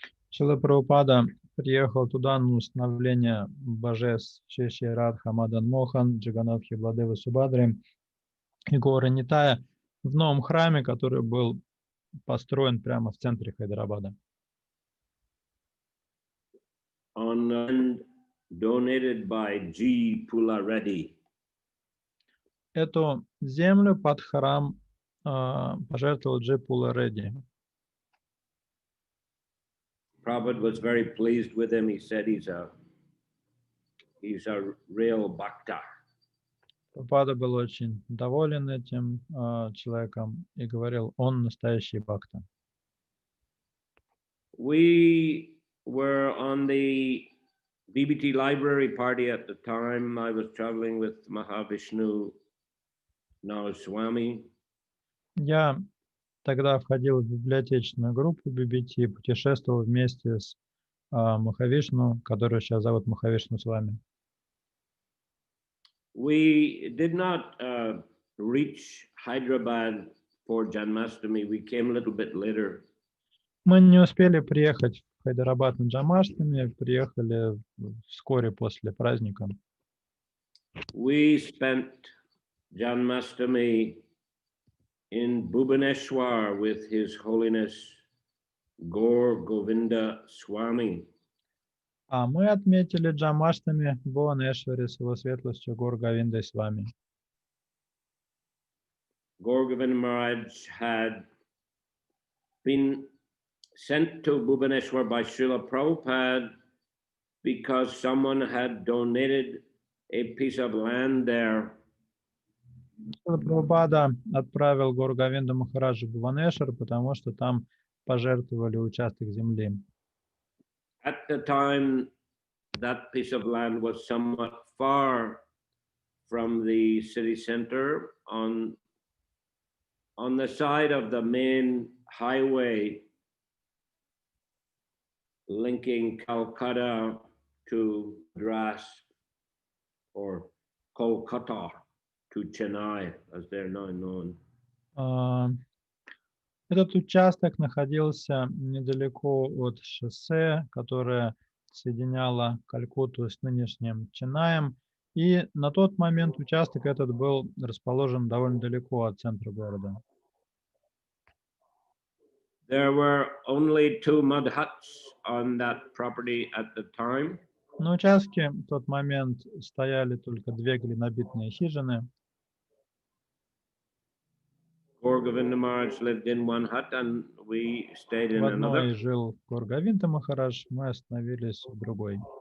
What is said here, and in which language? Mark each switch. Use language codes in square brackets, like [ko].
[ru] Шрила Прабхупада приехал туда на установление божеств Шри Радха Мадан Мохан, Джаганатхи Бладевы Субадры и Горы Нитая в новом храме, который был построен прямо в центре Хайдарабада. [en] On land donated by G. Pula Reddy. [ru] Эту землю под храм пожертвовал Джи Пула Редди. [en] Prabhupada was very pleased with him. He said he's a real bhakta. [ru] Прабхупада был очень доволен этим человеком и говорил, он настоящий бхакта. [en] We were on the BBT library party at the time. I was traveling with Mahavishnu, now Swami. [ru] Я тогда входил в библиотечную группу BBT и путешествовал вместе с Махавишну, которую сейчас зовут Махавишну с вами. [en] We did not reach Hyderabad for Janmashtami. We came a little bit later. [ru] Мы не успели приехать в Хайдарабад на Джамаштами, приехали вскоре после праздника. [en] We spent Janmashtami in Bhubaneswar with His Holiness Gaur Govinda Swami. [ru] А мы отметили Джамаштами в Бхуванешваре с его светлостью Гор Говиндой с вами. [en] Gaur Govinda Maharaj had been sent to Bhubaneswar by Srila Prabhupada because someone had donated a piece of land there. [ru] Шрила Прабхупада отправил Гор Говинду Махараджа в Бхуванешвар, потому что там пожертвовали участок земли. [en] At the time, that piece of land was somewhat far from the city center on the side of the main highway linking Calcutta to Madras, or Kolkata to Chennai, as they're now known. [ru] Этот участок находился недалеко от шоссе, которое соединяло Калькутту с нынешним Ченнаем. И на тот момент участок этот был расположен довольно далеко от центра города. [en] There were only 2 mud huts on that property at the time. [ru] На участке в тот момент стояли только 2 глинобитные хижины. [en] Govinda Maharaj lived in one hut and we stayed in [ru] В [en] another. [ru] одной жил Гор Говинда Махарадж, мы остановились в другой.